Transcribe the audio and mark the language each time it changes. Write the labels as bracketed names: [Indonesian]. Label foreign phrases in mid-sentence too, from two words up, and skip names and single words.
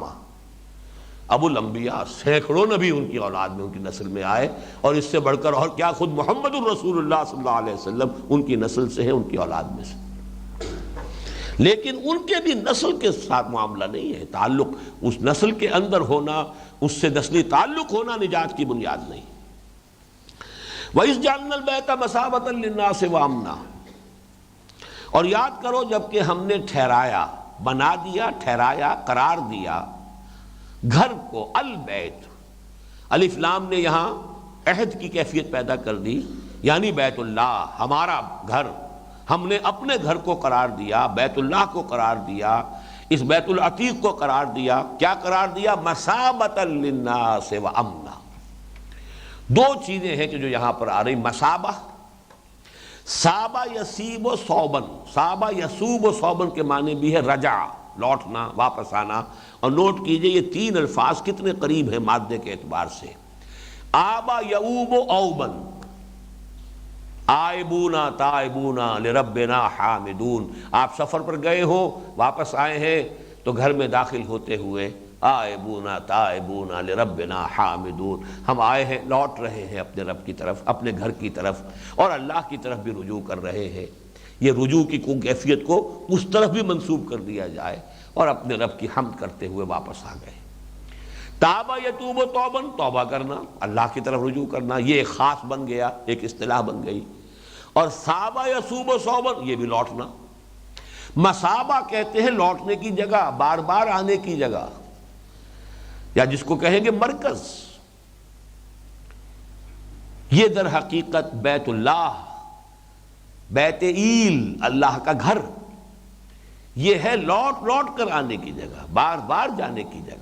[Urdu] ابو الانبیاء، سینکڑوں نبی ان کی اولاد میں، ان کی نسل میں آئے، اور اس سے بڑھ کر اور کیا خود [Arabic] محمد الرسول اللہ صلی اللہ علیہ وسلم [Urdu] ان کی نسل سے ہیں، ان کی اولاد میں سے. لیکن ان کے بھی نسل کے ساتھ معاملہ نہیں ہے. تعلق اس نسل کے اندر ہونا، اس سے نسلی تعلق ہونا نجات کی بنیاد نہیں. [Arabic] وَإِذْ جَعَلْنَا الْبَيْتَ مَثَابَةً لِلنَّاسِ وَأَمْنًا. [Urdu] اور یاد کرو جب کہ ہم نے ٹھہرایا، بنا دیا، ٹھہرایا، قرار دیا گھر کو، البیت، الف لام نے یہاں عہد کی کیفیت پیدا کر دی، یعنی بیت اللہ، ہمارا گھر. ہم نے اپنے گھر کو قرار دیا، بیت اللہ کو قرار دیا، اس بیت العتیق کو قرار دیا. کیا قرار دیا؟ [Arabic] مثابۃ للناس وامنا. [Urdu] 2 چیزیں ہیں کہ جو یہاں پر آ رہی. [Arabic] مثابہ، صابہ یسیب و صوبن، صابہ یسوب و صوبن [Urdu] کے معنی بھی ہے رجع، لوٹنا، واپس آنا. اور نوٹ کیجئے یہ 3 الفاظ کتنے قریب ہیں مادے کے اعتبار سے. [Arabic] آبا یعوب و اوبن، آئبونا تائبونا لربنا حامدون. [Urdu] آپ سفر پر گئے ہو، واپس آئے ہیں تو گھر میں داخل ہوتے ہوئے [Arabic] آئبونا تائبونا لربنا حامدون، [Urdu] ہم آئے ہیں، لوٹ رہے ہیں اپنے رب کی طرف، اپنے گھر کی طرف، اور اللہ کی طرف بھی رجوع کر رہے ہیں. یہ رجوع کی کیفیت کو اس طرف بھی منسوب کر دیا جائے، اور اپنے رب کی حمد کرتے ہوئے واپس آ گئے. [Arabic] تابہ یتوب و توبن، [Urdu] توبہ کرنا، اللہ کی طرف رجوع کرنا، یہ ایک خاص بن گیا، ایک اصطلاح بن گئی. [Arabic] اور صابہ یسوب و صوبن، [Urdu] یہ بھی لوٹنا. مثابہ کہتے ہیں لوٹنے کی جگہ، بار بار آنے کی جگہ، یا جس کو کہیں گے مرکز. یہ در حقیقت بیت اللہ، بیت ایل، اللہ کا گھر، یہ ہے لوٹ لوٹ کر آنے کی جگہ، بار بار جانے کی جگہ.